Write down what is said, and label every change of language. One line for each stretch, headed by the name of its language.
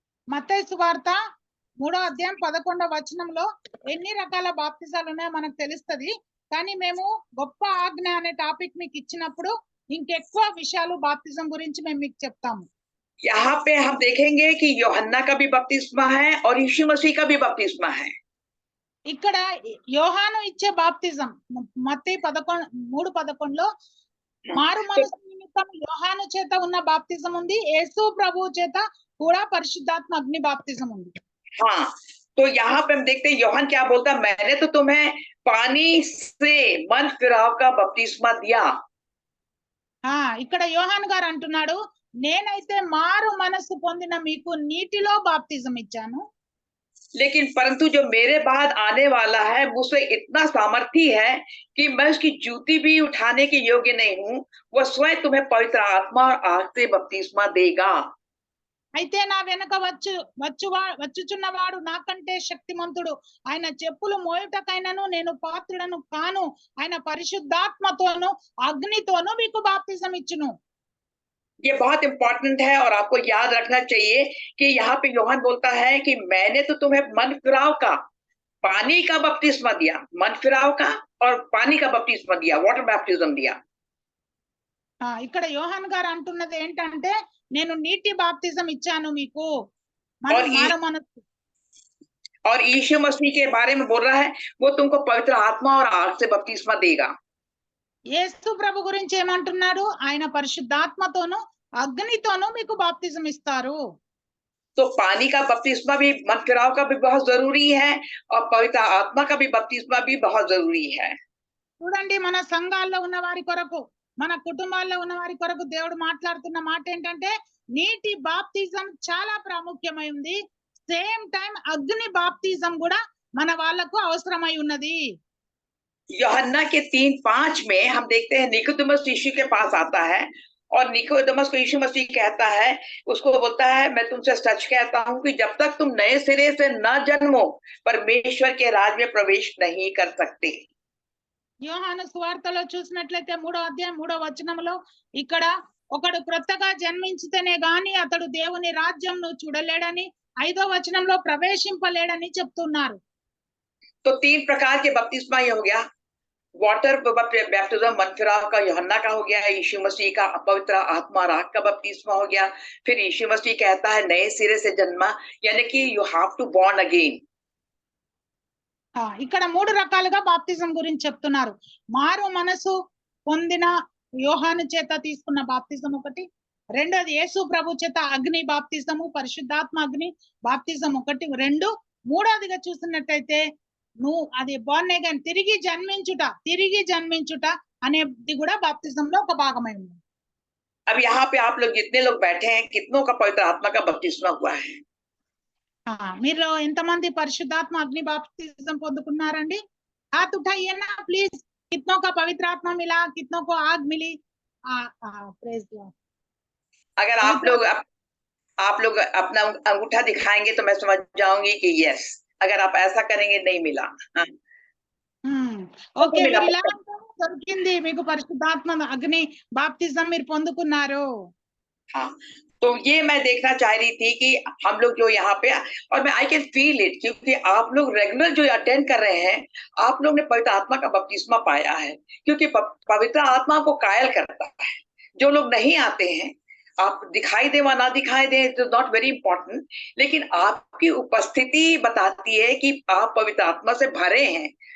Telugu: మత్తయి సువార్త 3:11 ఎన్ని రకాల బాప్తిజాలు ఉన్నాయో మనకు తెలుస్తది. కానీ మేము గొప్ప ఆజ్ఞ అనే టాపిక్ మీకు ఇచ్చినప్పుడు ఇంకెక్కువ విషయాలు బాప్తిజం గురించి మేము మీకు చెప్తాము.
Hindi: यहाँ पे हम देखेंगे कि यूहन्ना का भी बपतिस्मा है और यीशु मसीह का भी बपतिस्मा है।
Telugu: ఇక్కడ యోహాను ఇచ్చే బాప్తిజం మత్తయి 3:11లో మారు
Hindi: तो,
Telugu: మనసు నిమిత్తం యోహాను చేత ఉన్న బాప్తిజం ఉంది, యేసు ప్రభువు చేత కూడా పరిశుద్ధాత్మ అగ్ని బాప్తిజం ఉంది.
Hindi: हाँ, तो यहाँ पे हम देखते हैं यूहन्ना क्या बोलता है, मैंने तो तुम्हें पानी से मन फिराव का बपतिस्मा दिया।
Telugu: ఇక్కడ యోహాను గారు అంటున్నాడు, నేనైతే మారు మనసు పొందిన మీకు నీటిలో బాప్తిజం ఇచ్చాను,
Hindi: लेकिन परंतु जो मेरे बाद आने वाला है मुझसे इतना सामर्थी है कि मैं उसकी जूती भी उठाने के योग्य नहीं हूँ, वह स्वयं तुम्हें पवित्र आत्मा और आग से बपतिस्मा देगा।
Telugu: అయితే నా వెనక వచ్చుచున్నవాడు నాకంటే శక్తిమంతుడు, ఆయన చెప్పులు మోయుటకైనను నేను పాత్రుడను కాను, ఆయన పరిశుద్ధాత్మతోను అగ్నితోను మీకు బాప్తిజం ఇచ్చును.
Hindi: ये बहुत इंपॉर्टेंट है और आपको याद रखना चाहिए कि यहाँ पे यूहन्ना बोलता है कि मैंने तो तुम्हें मन फिराव का पानी का बपतिस्मा दिया, मन फिराव का और पानी का बपतिस्मा दिया, वाटर बैप्टिज्म दिया।
Telugu: ఇక్కడ యోహాన్ గారు అంటున్నది ఏంటంటే, నేను నీటి బాప్తిజం ఇచ్చాను మీకు,
Hindi: और यीशु मसीह के बारे में बोल रहा है वो तुमको पवित्र आत्मा और आग से बपतिस्मा देगा।
Telugu: యేసు ప్రభు గురించి ఏమంటున్నాడు, ఆయన పరిశుద్ధాత్మతోను అగ్నితోను మీకు బాప్తిజం ఇస్తారు.
Hindi: तो पानी का बपतिस्मा भी मन फिराव का भी बहुत जरूरी है और पवित्र आत्मा का भी बपतिस्मा भी बहुत जरूरी है।
Telugu: చూడండి, మన సంఘాల్లో ఉన్న వారి కొరకు, మన కుటుంబాల్లో ఉన్న వారి కొరకు దేవుడు మాట్లాడుతున్న మాట ఏంటంటే, నీటి బాప్తిజం చాలా ప్రాముఖ్యమైంది, సేమ్ టైం అగ్ని బాప్తిజం కూడా మన వాళ్ళకు అవసరమై ఉన్నది.
Hindi: यूहन्ना के 3:5 में हम देखते हैं निकोदेमस यीशु के पास आता है और निकोदेमस को यीशु मसीह कहता है, उसको बोलता है, मैं तुमसे सच कहता हूं कि जब तक तुम नए सिरे से न जन्मो परमेश्वर के राज में प्रवेश नहीं कर सकते।
Telugu: యోహాను సువార్తలో చూసినట్లయితే 3వ అధ్యాయం 3వ వచనంలో ఇక్కడ ఒకడు క్రొత్తగా జన్మించితేనే గాని అతడు దేవుని రాజ్యంను చూడలేడని, 5వ వచనంలో ప్రవేశింపలేడని చెప్తున్నారు.
Hindi: तो 3 प्रकार के बपतिस्मा ये हो गया, वाटर बैप्टिज्म मन फिराव का यूहन्ना का हो गया, यीशु मसीह का पवित्र आत्मा राग का बपतिस्मा हो गया, फिर यीशु मसीह कहता है नए सिरे से जन्मा, यानी कि
English: You have to born again.
Telugu: ఇక్కడ 3 రకాలుగా బాప్తిజం గురించి చెప్తున్నారు. మారు మనసు పొందిన యోహాను చేత తీసుకున్న బాప్తిజం ఒకటి, రెండోది యేసు ప్రభు చేత అగ్ని బాప్తిజము, పరిశుద్ధాత్మ అగ్ని బాప్తిజం ఒకటి, 2, మూడోదిగా చూసినట్టయితే నువ్వు అది బోర్న్ అగైన్, తిరిగి జన్మించుట అనేది కూడా బాప్తిజంలో ఒక భాగమై ఉంది.
Hindi: अब यहाँ पे आप लोग जितने लोग बैठे हैं, कितनों का पवित्र आत्मा का बपतिस्मा हुआ है?
Telugu: మీరు ఎంతమంది పరిశుద్ధాత్మ అగ్ని బాప్తిజం పొందుకున్నారండి?
Hindi: हाथ उठाइए ना प्लीज, कितनों का पवित्र आत्मा मिला, कितनों को आग मिली?
English: Praise Lord.
Hindi: अगर आप लोग अपना अंगूठा दिखाएंगे तो मैं समझ जाऊंगी कि यस, अगर आप ऐसा करेंगे नहीं मिला।
Telugu: ఓకే, మీరు ఇలా దొరికింది, మీకు పరిశుద్ధాత్మ అగ్ని బాప్తిజం మీరు పొందుకున్నారు.
Hindi: हाँ, तो ये मैं देखना चाह रही थी कि हम लोग जो यहाँ पे, और मैं
English: I can feel it,
Hindi: क्योंकि आप लोग रेगुलर जो अटेंड कर रहे हैं, आप लोग ने पवित्र आत्मा का बपतिस्मा पाया है, क्योंकि पवित्र आत्मा को कायल करता है। जो लोग नहीं आते हैं, आप दिखाई दे व ना दिखाई दे,
English: it is not very important,
Hindi: लेकिन आपकी उपस्थिति बताती है कि आप पवित्र आत्मा से भरे हैं।